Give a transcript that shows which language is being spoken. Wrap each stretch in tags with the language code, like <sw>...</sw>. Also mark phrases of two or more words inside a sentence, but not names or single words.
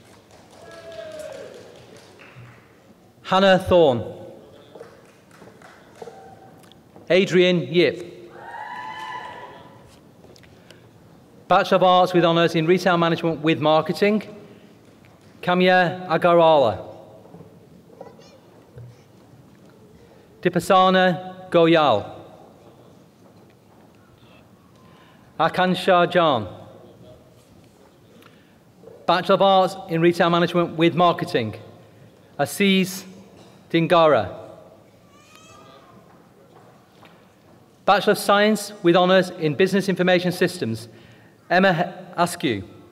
<en>Hannah Thorne. Adrian Yip. Bachelor of Arts with Honours in Retail Management with Marketing. Kamya Agarwala. Dipasana Goyal. Akansha Jan. Bachelor of Arts in Retail Management with Marketing, Aziz Dingara. Bachelor of Science with Honours in Business Information Systems, Emma Askew.</en>